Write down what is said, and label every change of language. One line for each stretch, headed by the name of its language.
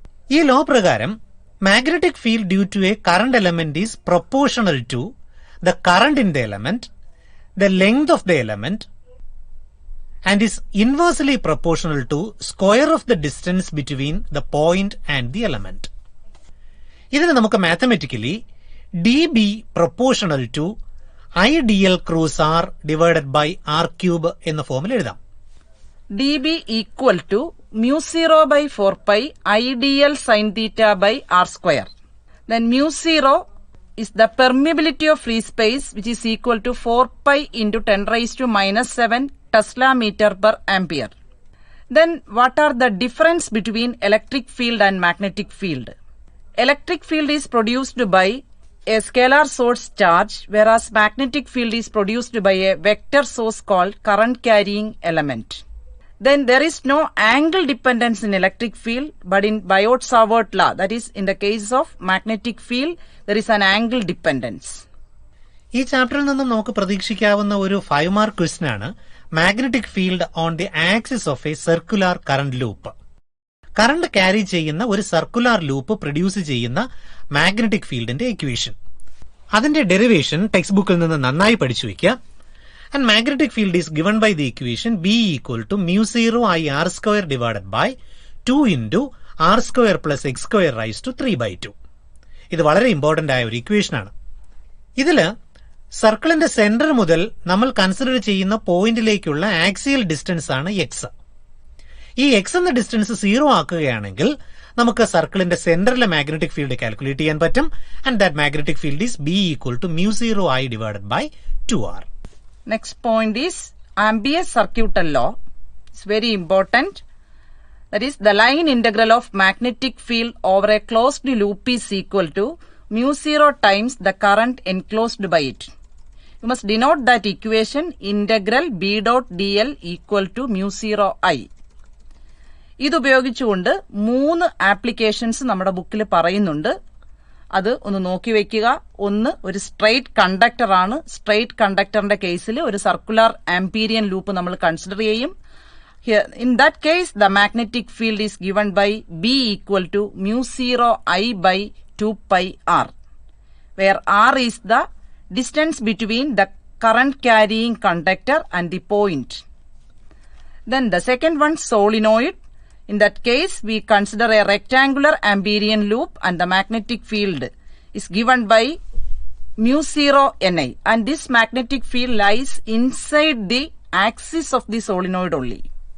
Malayalam: ഈ ലോ പ്രകാരം
English: Magnetic field due to a current element is proportional to the current in the element, the length of the element, and is inversely proportional to square of the distance between the point and the element.
Malayalam: ഇതിനെ നമുക്ക് mathematically
English: dB proportional to IDL cross R divided by R cube
Malayalam: എന്ന ഫോമിൽ എഴുതാം.
English: dB equal to mu 0 by 4 pi IDL sin theta by R square. Then mu 0 is the permeability of free space, which is equal to 4 pi into 10 raised to minus 7 Tesla meter per ampere. Then what are the difference between electric field and magnetic field? Electric field is produced by a scalar source charge, whereas magnetic field is produced by a vector source called current carrying element. Then there is no angle dependence in electric field, but in Biot-Savart law, that is in the case of magnetic field, there is an angle dependence.
Malayalam: ഈ ചാപ്റ്ററിൽ നിന്നും നമുക്ക് പ്രതീക്ഷിക്കാവുന്ന ഒരു 5 mark question ആണ്
English: Magnetic field on the axis of a circular current loop.
Malayalam: Current carry ചെയ്യുന്ന ഒരു circular loop produce ചെയ്യുന്ന magnetic ഫീൽഡിന്റെ ഇക്വേഷൻ, അതിന്റെ ഡെറിവേഷൻ ടെക്സ്റ്റ് ബുക്കിൽ നിന്ന് നന്നായി പഠിച്ചു വയ്ക്കുക.
English: And magnetic field is given by the equation B equal to mu 0 I R square divided by 2 into R square plus X square raise to 3/2.
Malayalam: ഇത് വളരെ ഇമ്പോർട്ടന്റ് ആയ ഒരു ഇക്വേഷനാണ്. ഇതില് സർക്കിളിന്റെ സെന്റർ മുതൽ നമ്മൾ കൺസിഡർ ചെയ്യുന്ന പോയിന്റിലേക്കുള്ള ആക്സിയൽ ഡിസ്റ്റൻസ് ആണ് എക്സ്. ഈ എക്സ് എന്ന ഡിസ്റ്റൻസ് 0 ആക്കുകയാണെങ്കിൽ നമുക്ക് സർക്കിളിന്റെ സെന്ററിലെ മാഗ്നറ്റിക് ഫീൽഡ് കാൽക്കുലേറ്റ് ചെയ്യാൻ പറ്റും.
English: And that magnetic field is B equal to mu 0 I divided by 2R. Next point is ambient circuit law. It's very important. That is, the line integral of magnetic field over a closed loop is equal to mu 0 times the current enclosed by it. You must denote that equation integral B dot dl equal to mu 0 I.
Malayalam: ഇത് ഉപയോഗിച്ചുകൊണ്ട് 3 applications നമ്മുടെ ബുക്കിൽ പറയുന്നുണ്ട്. അത് ഒന്ന് നോക്കി വെക്കുക. ഒന്ന്, ഒരു സ്ട്രെയിറ്റ് കണ്ടക്ടർ ആണ്. സ്ട്രെയിറ്റ് കണ്ടക്ടറിന്റെ കേസിൽ ഒരു സർക്കുലർ ആംപീരിയൻ ലൂപ്പ് നമ്മൾ കൺസിഡർ ചെയ്യും.
English: In that case, the magnetic field is given by B equal to mu 0 I by 2 pi R, where R is the distance between the current carrying conductor and the point. Then the second one, solenoid. In that case, we consider a rectangular Amberian loop and the magnetic field is given by mu 0 Ni, and this magnetic field lies inside the axis of the solenoid only.